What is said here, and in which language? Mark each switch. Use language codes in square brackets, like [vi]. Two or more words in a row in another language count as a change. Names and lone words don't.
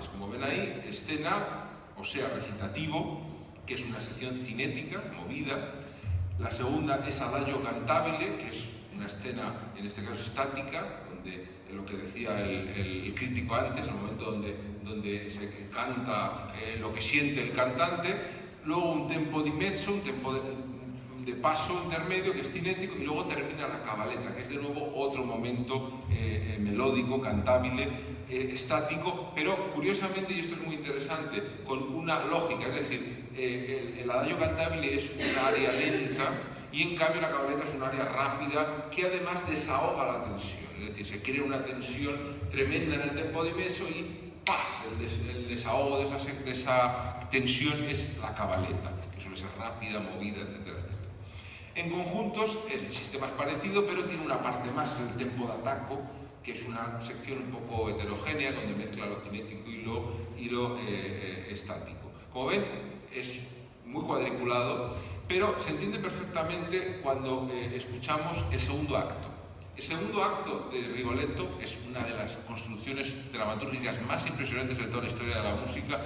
[es] Como ven ahí, escena, o sea, recitativo, que es una sección cinética, movida. La segunda es [it] adagio cantabile, [es] que es una escena, en este caso estática, donde lo que decía el crítico antes, el momento donde se canta lo que siente el cantante. Luego un [it] tempo di mezzo, [es] un tempo de paso intermedio, que es cinético, y luego termina la cabaleta, que es de nuevo otro momento melódico, cantabile, estático, pero curiosamente, y esto es muy interesante, con una lógica, es decir, el [it] adagio cantabile [es] es una área lenta y en cambio la cabaleta es un área rápida que además desahoga la tensión, es decir, se crea una tensión tremenda en el [it] tempo di mezzo [es] y ¡paz! El desahogo de esa tensión es la cabaleta, que suele ser rápida, movida, etcétera, etcétera. En conjuntos el sistema es parecido, pero tiene una parte más, el [it] tempo d'attacco, [es] que es una sección un poco heterogénea, donde mezcla lo cinético y lo estático. Como ven, es muy cuadriculado, pero se entiende perfectamente cuando escuchamos el segundo acto. El segundo acto de Rigoletto es una de las construcciones dramatúrgicas más impresionantes de toda la historia de la música.